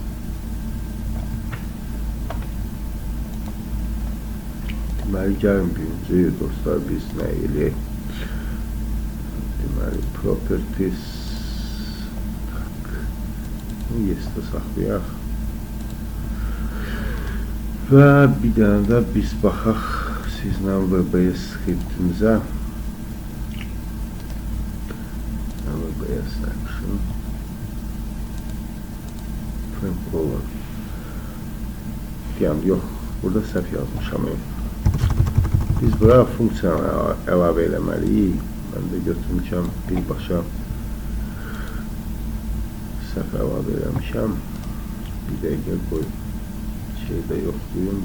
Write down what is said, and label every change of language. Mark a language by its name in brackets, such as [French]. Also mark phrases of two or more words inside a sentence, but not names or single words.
[Azerbaijani] Deməli, gəlin birinci dostlar biz nə eləyək? Deməli, properties. Yesdə saxlayaq. Və bir dənə də biz baxaq sizlə VBS skriptimizə. [English] VBS action. Frame color. [Azerbaijani] Deyəm, yox, burada səhv yazmışam. Biz bura funksiyanı əlavə eləməliyik. Mən də götürmüşəm birbaşa səhv əlavə eləmişəm. Bir dəqiqə qoy. Şeydə yoxlayım.